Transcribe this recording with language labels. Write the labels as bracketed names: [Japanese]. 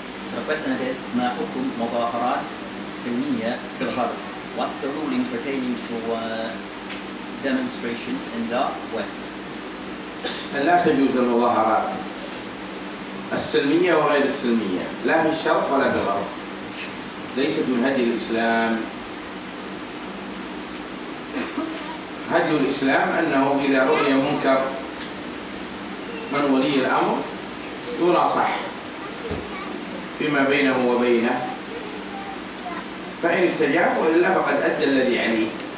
[English] So the question is, [Arabic] ما حكم مظاهرات سلمية في الغرب? [English] What's the ruling pertaining to demonstrations in the West? [Arabic] لا تجوز المظاهرات السلمية وغير السلمية، لا في الشرق ولا في الغرب. ليست من هدي الإسلام. هدي الإسلام أنه إذا رؤي منكر من ولي الأمر يناصح فيما بينه وبينه، فإن استجاب وإلا فقد أدى الذي عليه.